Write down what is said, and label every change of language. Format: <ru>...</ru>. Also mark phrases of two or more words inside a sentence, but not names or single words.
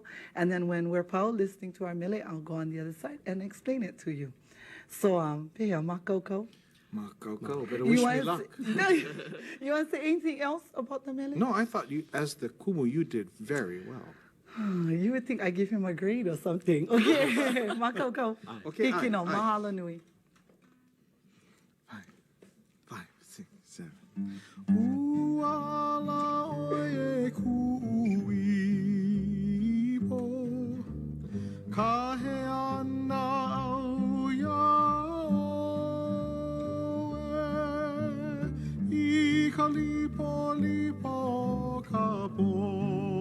<en>And then when we're listening to our mele, I'll go on the other side and explain it to you.</en> <haw>So, pehea makoko.</haw> <en>Makoko, but wish me luck. You want to say anything else about the mele? No, I thought you, as the kumu, you did very well. You would think I give him a grade or something. Okay, makoko. Okay,</en> <haw>Hikino, mahalo nui. 5, 6, 7. Uala oe kuipo, kahe ana au yaoe, I ka lipo lipo ka po.</haw>